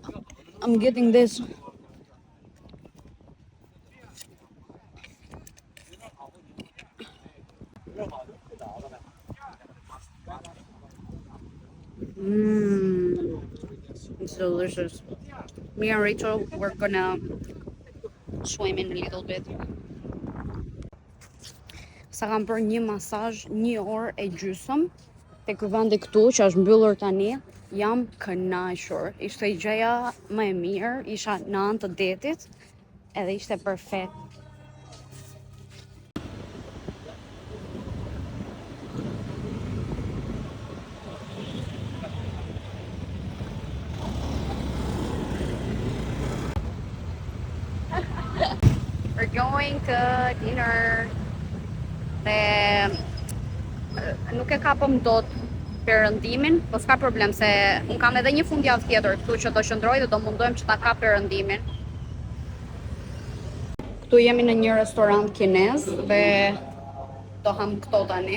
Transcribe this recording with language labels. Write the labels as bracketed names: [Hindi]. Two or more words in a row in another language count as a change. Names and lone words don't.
[English] I'm getting this. It's delicious. Me and Rachel, we're gonna swim in a little bit. [Albanian] Sa kam bërë një masazh 1 orë e gjysmë tek vendi këtu që është mbyllur tani, jam kënaqur. Ishte gjëja më e mirë, isha në anë të detit edhe ishte perfekt. [English] We're going to dinner. [Albanian] Nuk e kapëm dot perëndimin, po s'ka problem se un kam edhe një fundjavë tjetër këtu që do qëndroj dhe do mundohem që ta kap perëndimin. Këtu jemi në një restorant kinez dhe do ham këto tani.